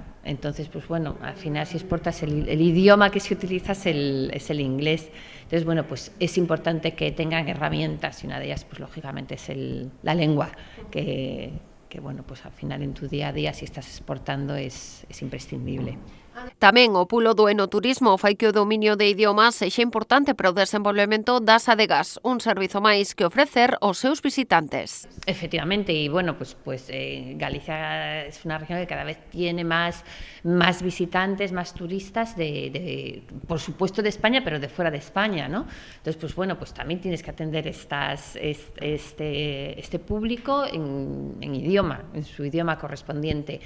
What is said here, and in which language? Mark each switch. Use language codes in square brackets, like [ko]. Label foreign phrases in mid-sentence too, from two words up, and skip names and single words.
[es] Entonces, pues bueno, al final si exportas el idioma que se utiliza es el inglés. Entonces, bueno, pues es importante que tengan herramientas, y una de ellas, pues lógicamente, es la lengua, que bueno, pues al final en tu día a día, si estás exportando, es imprescindible. [gl] Tamén o pulo do enoturismo fai que o dominio de idiomas sexa importante para o desenvolvemento das adegas, un servizo máis que ofrecer aos seus visitantes. [es] Efectivamente, y bueno, pues Galicia es una región que cada vez tiene más visitantes, más turistas, por supuesto de España, pero de fuera de España, ¿no? Entonces, pues bueno, pues también tienes que atender este público en idioma, en su idioma correspondiente.